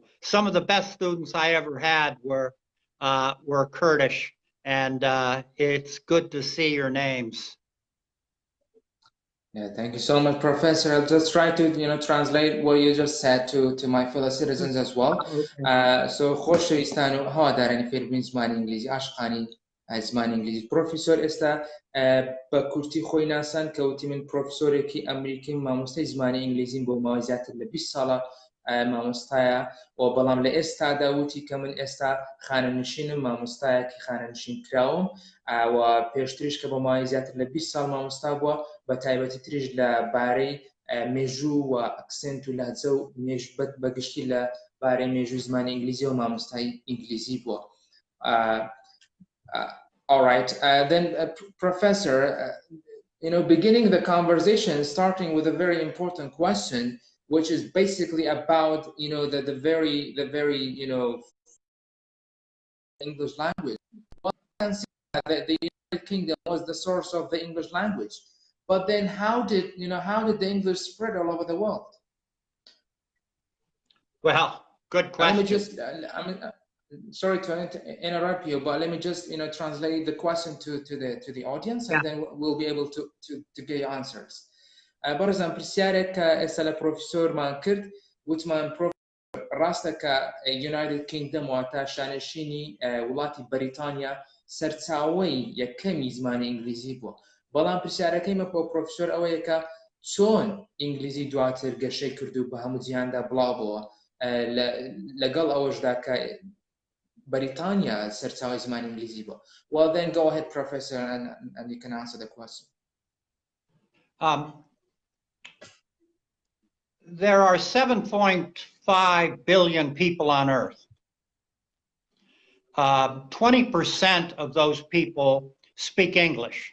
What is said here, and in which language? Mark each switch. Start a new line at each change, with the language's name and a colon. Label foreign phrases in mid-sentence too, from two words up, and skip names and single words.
English: Some of the best students I ever had were Kurdish, and it's good to see your names. Yeah, thank you so much, Professor. I'll just try to, translate what you just said to my fellow citizens as well.
Central Kurdish: So خوش شویستان و هوادارانی فێربوونی زمانی ئینگلیزی عاشقانی زمانی ئینگلیزی پرۆفیسۆر ئێستا بە کورتی خۆی ناسان کەوتی من پرۆفیسۆرێکی ئەمریکی مامۆستای زمانی ئینگلیزیم بۆ ماوەی زیاتر لە 20 ساڵە مامۆستایە و بەڵام لە ئێستادا وتی کە من ئێستا خانەنشینم مامۆستایەکی خانەنشین کراوم و پێشتریش کە بۆ ماوەی زیاتر لە 20 ساڵ مامۆستا بووە بە تایبەتی تریش لەبارەی مێژوو و ئەکسنت و لەهجە و مێژبەت بەگشتی لەبارەی مێژووی زمانی ئینگلیزی و مامۆستای ئینگلیزی بووە.
English: All right, then Professor, beginning the conversation, starting with a very important question, which is basically about, the very, English language. Well, the United Kingdom was the source of the English language, but then how did the English spread all over the world? Well, good question. Sorry to interrupt you, but let me just translate the question to the audience, and then we'll be able to get answers.
Central Kurdish: بارزان پرسیارێک ئێستا لە پرۆفیسۆرمان کرد وتمان ڕاستە کە United Kingdom واتە شانشینی وڵاتی بەریتانیا سەرچاوەی یەکەمی زمانی ئینگلیزی بووە، بەڵام پرسیارەکەی مە بۆ پرۆفیسۆر ئەوەیە کە چۆن ئینگلیزی دواتر گەشەی کردو بە هەموو جیهاندا بڵاوبەوە لەگەڵ ئەوەشدا کە بەریتانیا سەرچاوەی زمانی ئینگلیزی بووە.
English: Well, then go ahead, Professor, and you can answer the question. There are 7.5 billion people on Earth. 20% of those people speak English.